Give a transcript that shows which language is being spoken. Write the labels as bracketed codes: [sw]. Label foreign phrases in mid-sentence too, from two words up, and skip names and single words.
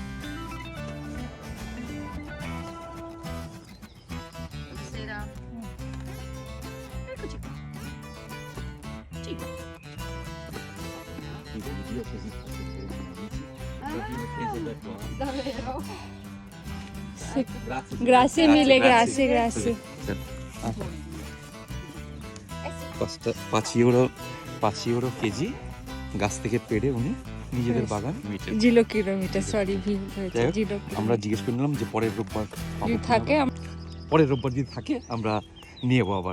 [it] Buonasera. Eccoci qua. 5. Davvero? Sì. Grazie mille, grazie. [bn] পাঁচ ইউরো কেজি গাছ থেকে পেড়ে উনি নিজেদের বাগান। জিলো কিলোমিটার, সরি ভুল হয়েছে। যাই হোক, জিলো আমরা জিজ্ঞেস করে নিলাম যে পরের রোববার যদি থাকে পরের রোববার যদি থাকে আমরা নিয়ে যাবো আবার।